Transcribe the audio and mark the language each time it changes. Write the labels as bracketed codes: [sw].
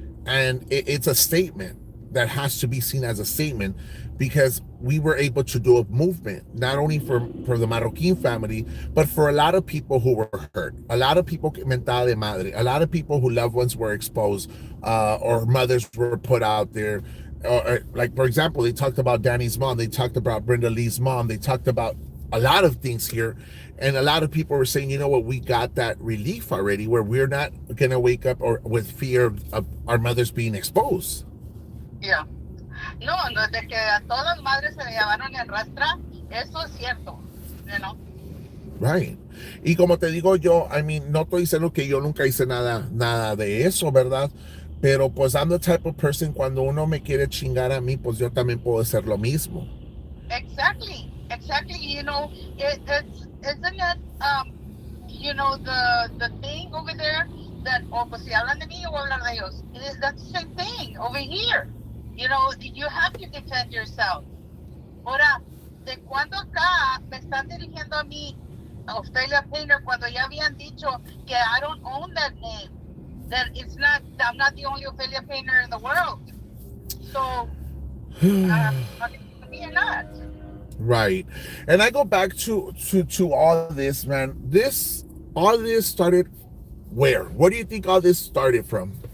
[en] And it's a statement that has to be seen as a statement because we were able to do a movement not only for the Marroquin family but for a lot of people who were hurt, a lot of people [es] mental de madre, [en] a lot of people who loved ones were exposed, or mothers were put out there, like for example they talked about Danny's mom, they talked about Brenda Lee's mom, they talked about a lot of things here. And a lot of people were saying, you know what, we got that relief already where we're not going to wake up or with fear of our mothers being exposed. Yeah. [es] No, no, de que a todas las madres se le llevaron en rastra, eso es cierto, [en] you know. Right. [es] Y como te digo yo, [en] I mean, [es] no estoy diciendo que yo nunca hice nada de eso, ¿verdad? Pero pues [en] I'm the type of person, [es] cuando uno me quiere chingar a mí, pues yo también puedo hacer lo mismo. [en] Exactly, exactly. It's isn't it the thing over there that [es] pues si hablan de mí yo voy a hablar de ellos. [en] That's the same thing over here. You have to defend yourself. [es] Ahora, ¿de cuándo acá me están dirigiendo a mí, a Ophelia Painter, cuando ya habían dicho que [en] I don't own that name? That I'm not the only Ophelia Painter in the world. So, you're not. Right. And I go back to all this, man. All this started where? What do you think all this started from?